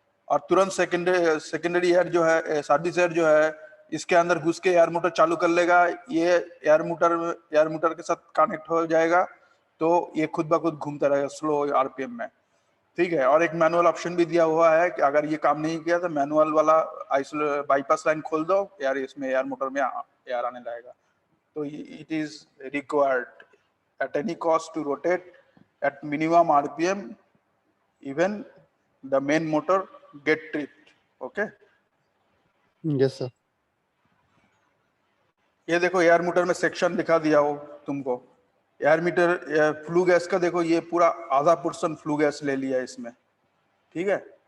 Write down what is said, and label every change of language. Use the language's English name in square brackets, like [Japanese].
[Hindi] और तुरंत secondary air जो है, सर्विस एयर जो है, इसके अंदर घुस के एयर मोटर चालू कर लेगा, ये एयर मोटर के साथ कनेक्ट हो जाएगा, तो ये खुद ब खुद घूमता रहेगा स्लो आरपीएम में, ठीक है। और एक मैनुअल ऑप्शन भी दिया हुआ है कि अगर ये काम नहीं किया तो मैनुअल वाला बाईपास लाइन खोल दो, यार इसमें एयर मोटर में एयर आने लगेगा। [English] तो it is required at any cost to rotate at minimum RPM, even the main motor get tripped, okay? Yes sir. [Hindi] ये देखो एयर मीटर में सेक्शन दिखा दिया हो तुमको। एयर मीटर फ्लू गैस का देखो, ये पूरा आधा पोर्शन फ्लू गैस ले लिया इसमें, ठीक है।